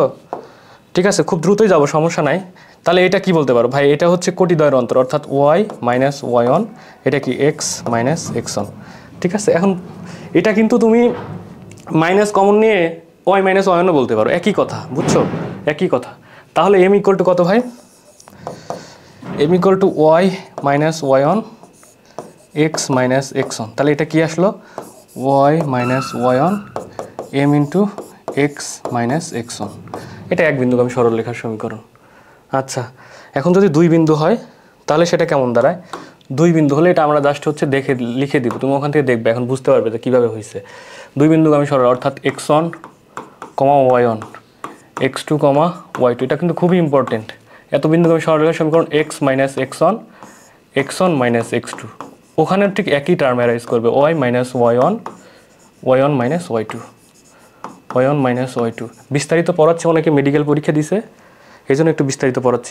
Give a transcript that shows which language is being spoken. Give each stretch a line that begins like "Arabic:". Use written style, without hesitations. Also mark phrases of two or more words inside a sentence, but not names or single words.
Bangla: ঠিক আছে, খুব দ্রুতই যাবো, সমস্যা নাই। তাহলে এটা কি বলতে পারো ভাই? এটা হচ্ছে কোটিদ্বয়ের অন্তর, অর্থাৎ y - y1, এটা কি x - x1, ঠিক আছে? এখন এটা কিন্তু তুমি
English: minus common
Bangla: নিয়ে y - y1 বলতে পারো, একই কথা, বুঝছো? একই কথা। তাহলে m = কত ভাই? m = y - y1 x - x1। তাহলে এটা কি আসলো? y - y1 m × x - x1। এটা এক বিন্দুগামী সরলরেখার সমীকরণ। আচ্ছা, এখন যদি দুই বিন্দু হয় তাহলে সেটা কেমন দাঁড়ায়? দুই বিন্দু হলে এটা আমরা জাস্ট হচ্ছে দেখে লিখে দিব, তুমি ওখান থেকে দেখবে, এখন বুঝতে পারবে যে কীভাবে হয়েছে। দুই বিন্দুগামী সরল, অর্থাৎ x1, y1, x2, y2, এটা কিন্তু খুবই ইম্পর্টেন্ট। এত বিন্দুগামী সরলরেখার সমীকরণ x - x1, x1 - x2, ওখানে ঠিক একই
English: term arise
Bangla: করবে, y - y1, y1 - y2, y1 - y2। বিস্তারিত পড়াচ্ছে, অনেকে মেডিকেল পরীক্ষা দিছে, এই জন্য একটু বিস্তারিত পড়াচ্ছি।